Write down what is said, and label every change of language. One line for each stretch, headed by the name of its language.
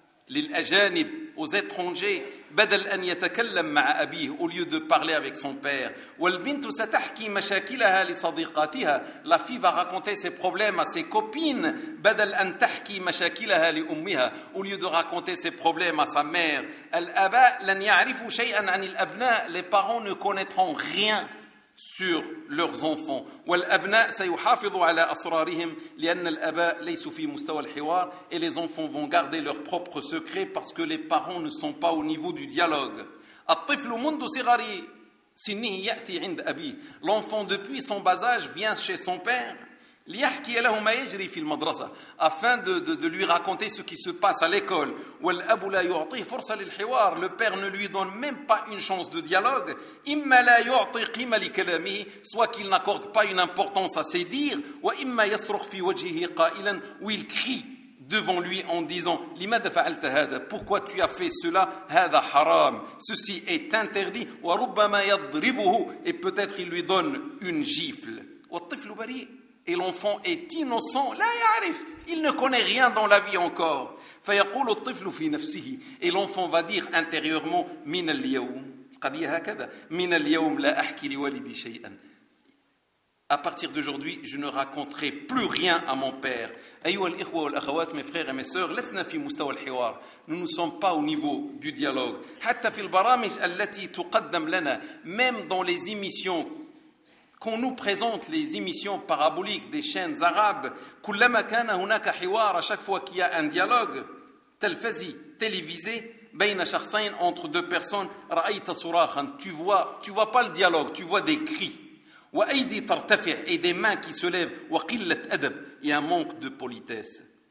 Arabic: للأجانب,
French: aux étrangers,
Arabic: بدل أن يتكلم مع أبيه,
French: au lieu de parler avec son père.
Arabic: والبنت ستحكي مشاكلها لصديقاتها,
French: la fille va raconter ses problèmes à ses copines,
Arabic: بدل أن تحكي مشاكلها لأمها,
French: au lieu de raconter ses problèmes à sa mère.
Arabic: الآباء لن يعرفوا شيئا عن الأبناء,
French: les parents ne connaîtront rien sur leurs enfants.
Arabic: والأبناء سيحافظوا على أسرارهم لأن الآباء ليسوا في مستوى الحوار.
French: Et les enfants vont garder leurs propres secrets parce que les parents ne sont pas au niveau du dialogue.
Arabic: الطفل منذ صغره سنه يأتي عند أبيه.
French: L'enfant depuis son bas âge vient chez son père.
Arabic: ليحكي له ما يجري في المدرسة.
French: Afin de lui raconter ce qui se passe à l'école.
Arabic: والأب لا يعطيه فرصة للحوار.
French: Le père ne lui donne même pas une chance de dialogue.
Arabic: إما لا يعطي قيمة لكلامه.
French: Soit qu'il n'accorde pas une importance à ses dires.
Arabic: وإما يصرخ في وجهه قائلا.
French: Ou il crie devant lui en disant.
Arabic: لماذا فعلت هذا؟
French: Pourquoi tu as fait cela؟
Arabic: هذا حرام.
French: Ceci est interdit.
Arabic: وربما يضربه.
French: Et peut-être il lui donne une gifle.
Arabic: والطفل بريء.
French: Et l'enfant est innocent.
Arabic: لا يعرف.
French: Il ne connaît rien dans la vie encore.
Arabic: فيقول الطفل في نفسه.
French: Et l'enfant va dire intérieurement.
Arabic: من اليوم. قضية هكذا. من اليوم لا أحكي لوالدي شيئا.
French: À partir d'aujourd'hui, je ne raconterai plus rien à mon père.
Arabic: أيها الإخوة والأخوات,
French: mes frères et mes sœurs,
Arabic: لسنا في مستوى الحوار.
French: Nous ne sommes pas au niveau du dialogue.
Arabic: حتى في البرامج التي تقدم لنا.
French: Même dans les émissions. Qu'on nous présente les émissions paraboliques des chaînes arabes,
Arabic: كلما كان هناك حوار,
French: à chaque fois qu'il y a un dialogue, تلفزي, télévisé,
Arabic: بين شخصين,
French: entre deux personnes,
Arabic: رأيت صراخا,
French: tu vois pas le dialogue, tu vois des cris,
Arabic: وأيدي ترتفع,
French: et des mains qui se lèvent,
Arabic: وقلة أدب,
French: et un manque de politesse.